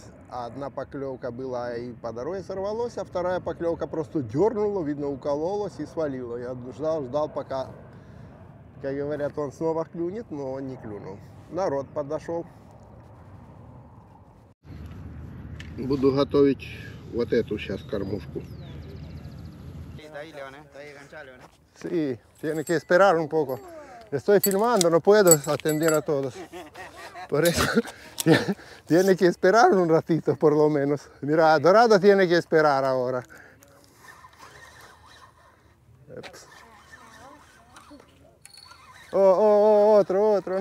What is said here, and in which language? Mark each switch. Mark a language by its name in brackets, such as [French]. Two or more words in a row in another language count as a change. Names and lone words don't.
[Russian] Одна поклевка была и по дороге сорвалась, а вторая поклевка просто дернула, видно, укололась и свалила. Я ждал, пока, как говорят, он снова клюнет, но он не клюнул. Народ подошел. Буду готовить вот эту сейчас кормушку. [Spanish] Sí, tiene que esperar un poco. Estoy filmando, no puedo atender a todos. Por eso tiene que esperar un ratito por lo menos. Mira, Dorado tiene que esperar ahora. Otro.